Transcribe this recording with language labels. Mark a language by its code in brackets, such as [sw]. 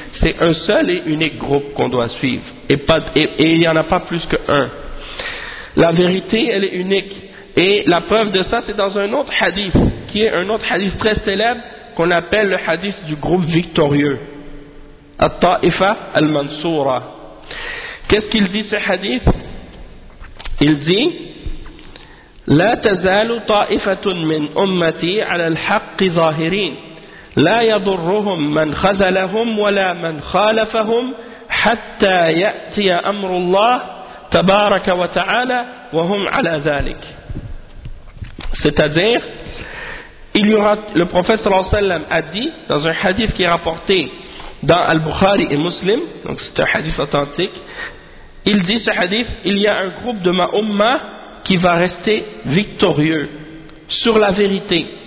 [fr] C'est un seul et unique groupe qu'on doit suivre. Et il n'y en a pas plus qu'un. La vérité, elle est unique. Et la preuve de ça, c'est dans un autre hadith, qui est un autre hadith très célèbre, qu'on appelle le hadith du groupe victorieux. At-Ta'ifa al-Mansoura. Qu'est-ce qu'il dit ce hadith? Il dit: [ar] لا تزال طائفة من أمتي على الحق ظاهرين لا يضرهم من خذلهم ولا من خالفهم حتى يأتي أمر الله تبارك وتعالى وهم على ذلك. [fr] C'est-à-dire, il y aura, le prophète sallallahu alayhi wa sallam a dit dans un hadith qui est rapporté dans Al-Bukhari et Muslim, donc c'est un hadith authentique, il dit ce hadith: il y a un groupe de ma umma qui va rester victorieux sur la vérité.